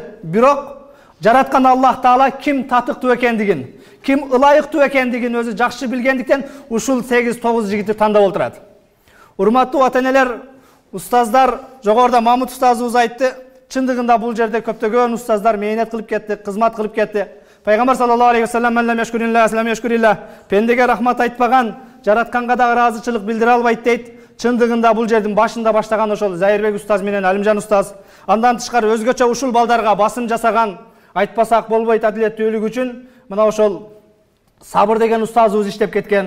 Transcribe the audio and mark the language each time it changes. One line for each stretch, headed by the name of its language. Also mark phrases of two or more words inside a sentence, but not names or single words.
Kyrgyz: Бирок жараткан Аллах Таала ким татыктуу экендигин, ким ылайыктуу экендигин өзү жакшы билгендиктен ушул 8-9 жигитти тандап отурат. Урматтуу ата-энелер, устаздар, жогоруда Мамут устазыбыз айтты, чындыгында бул жерде көптөгөн устаздар мээнет кылып кетти, кызмат кылып кетти. Пайгамбар
Arabic: صلى الله عليه وسلم "Мен яшкурилла, салам яшкурилла",
Kyrgyz: пендеге рахмат айтпаган, жаратканга да ыраазычылык билдире албайт дейт. Чындыгында бул жердин башында баштаган ошол Зайырбек устаз менен Алимжан устаз, андан тышкары өзгөчө ушул балдарга басым жасаган, айтпасак болбойт адилеттүүлүк үчүн мына ошол Сабыр деген устазыбыз иштеп кеткен.